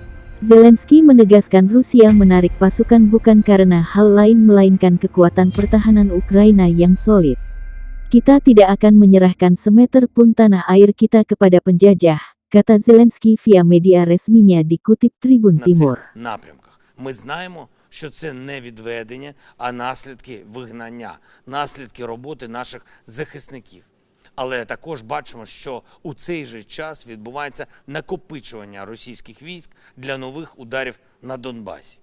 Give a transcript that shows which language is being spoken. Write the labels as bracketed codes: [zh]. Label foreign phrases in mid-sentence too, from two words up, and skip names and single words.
[id] Zelensky menegaskan Rusia menarik pasukan bukan karena hal lain melainkan kekuatan pertahanan Ukraina yang solid. Kita tidak akan menyerahkan semeter pun tanah air kita kepada penjajah, kata Zelensky via media resminya dikutip Tribun Timur. [uk] Ми знаємо, що це не відведення, а наслідки вигнання, наслідки роботи наших захисників. Але також бачимо, що у цей же час відбувається накопичування російських військ для нових ударів на Донбасі.